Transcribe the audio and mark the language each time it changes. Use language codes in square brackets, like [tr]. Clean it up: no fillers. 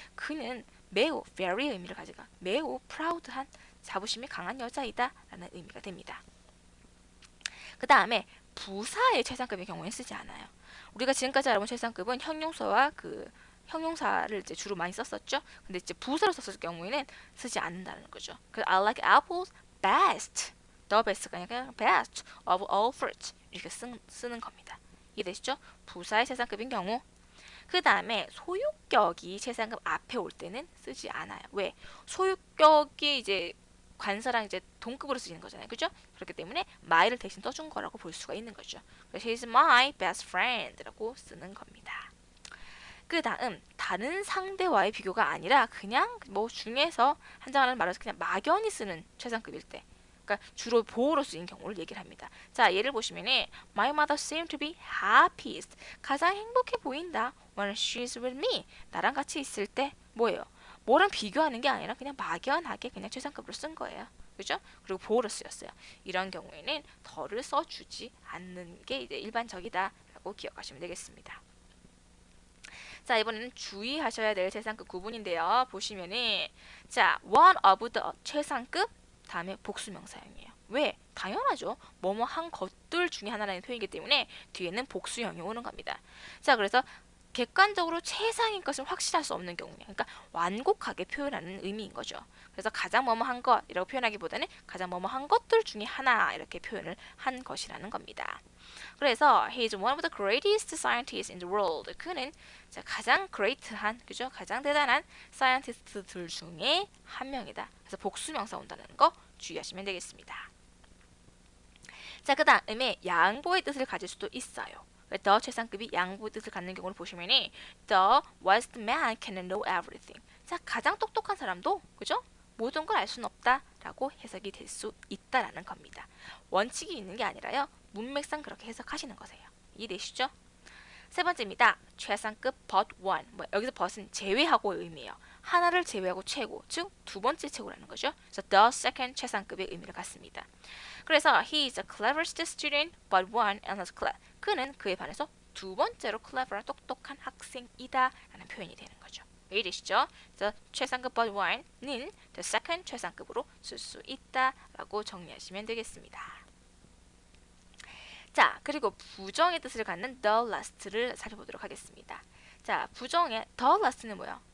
[ko] 그는 매우, very 의미를 가져가 매우 proud한, 자부심이 강한 여자이다 라는 의미가 됩니다. 그 다음에 부사의 최상급의 경우에 쓰지 않아요. 우리가 지금까지 알아본 최상급은 형용사와 그 형용사를 이제 주로 많이 썼었죠. 근데 이제 부사로 썼을 경우에는 쓰지 않는다는 거죠. 그래서 [en] I like apples best. The best가 아니라 best of all fruits [ko] 이렇게 쓰는 겁니다. 이해되시죠? 부사의 최상급인 경우. 그 다음에 소유격이 최상급 앞에 올 때는 쓰지 않아요. 왜? 소유격이 이제 관사랑 이제 동급으로 쓰이는 거잖아요. 그죠? 그렇기 때문에 my를 대신 써준 거라고 볼 수가 있는 거죠. 그래서 [en] he's my best friend [ko] 라고 쓰는 겁니다. 그 다음 다른 상대와의 비교가 아니라 그냥 뭐 중에서 한 장을 말해서 그냥 막연히 쓰는 최상급일 때, 그러니까 주로 보호로 쓰인 경우를 얘기를 합니다. 자, 예를 보시면은 [en] My mother seemed to be happiest. [ko] 가장 행복해 보인다. [en] When she's with me. [ko] 나랑 같이 있을 때 뭐예요? 뭐랑 비교하는 게 아니라 그냥 막연하게 그냥 최상급으로 쓴 거예요. 그죠? 그리고 보호로 쓰였어요. 이런 경우에는 더를 써주지 않는 게 이제 일반적이다라고 기억하시면 되겠습니다. 자, 이번에는 주의하셔야 될 최상급 구분인데요. 보시면은 자, [en] one of the [ko] 최상급 다음에 복수명사형이에요. 왜? 당연하죠. 뭐뭐 한 것들 중에 하나라는 표현이기 때문에 뒤에는 복수형이 오는 겁니다. 자, 그래서 객관적으로 최상인 것을 확실할 수 없는 경우냐. 그러니까 완곡하게 표현하는 의미인 거죠. 그래서 가장 뭐뭐한 것이라고 표현하기보다는 가장 뭐뭐한 것들 중에 하나 이렇게 표현을 한 것이라는 겁니다. 그래서 [en] he is one of the greatest scientists in the world. [ko] 그는 가장 great한, 그죠? 가장 대단한 사이언티스트들 중에 한 명이다. 그래서 복수명사 온다는 거 주의하시면 되겠습니다. 자, 그 다음에 양보의 뜻을 가질 수도 있어요. [en] the [ko] 최상급이 양보의 뜻을 갖는 경우를 보시면 [en] the wisest man can know everything. [ko] 자, 가장 똑똑한 사람도, 그죠? 모든 걸 알 수는 없다라고 해석이 될 수 있다라는 겁니다. 원칙이 있는 게 아니라요. 문맥상 그렇게 해석하시는 거세요. 이해되시죠? 세 번째입니다. 최상급 but one. 여기서 but은 제외하고의 의미예요. 하나를 제외하고 최고, 즉 두 번째 최고라는 거죠. 그래서 the second 최상급의 의미를 갖습니다. 그래서 [en] he is the cleverest student but one in his class. [ko] 그는 그에 반해서 두 번째로 clever, 똑똑한 학생이다 라는 표현이 되는 거죠. 이해되시죠? 그래서 최상급 but one는 the second 최상급으로 쓸 수 있다라고 정리하시면 되겠습니다. 자, 그리고 부정의 뜻을 갖는 the last를 살펴보도록 하겠습니다. 자, 부정의 the last는 뭐야?